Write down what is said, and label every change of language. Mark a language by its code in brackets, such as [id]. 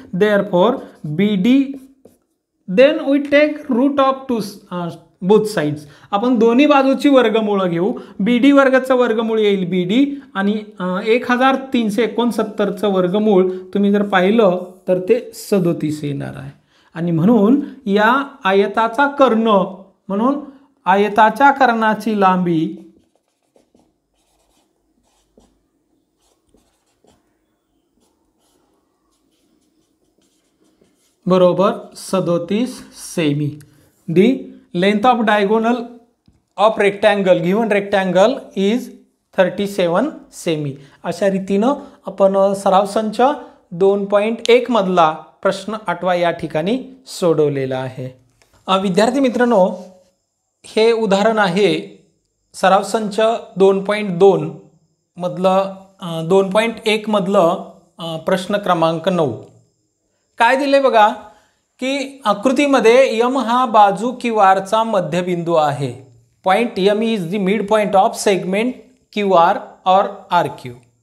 [en] Therefore BD, then we take root of both sides. [mr] आपण दोन्ही बाजूची वर्गमूळ घेऊ. BD वर्गाचं वर्गमूळ येईल BD आणि 1369 चं वर्गमूळ तुम्ही जर पाहिलं तर ते 37 येणार आहे. आणि म्हणून या आयताचा कर्ण म्हणून आयताच्या कर्णाची लांबी बरोबर 37 semi. [en] The length of diagonal of rectangle, given rectangle is [mr] 37 semi. अशा रीतीनं आपण सराव संच 2.1 मधला प्रश्न 8वा या ठिकाणी सोडवलेला आहे. विद्यार्थी मित्रांनो, हे उदाहरण आहे सराव संच 2.2 मधलं 2.1 मधलं प्रश्न क्रमांक 9. काय दिले बघा की आकृतीमध्ये यम हा बाजू क्यू आरचा मध्यबिंदू आहे. [en] Point M is the mid point of segment Q R or R Q.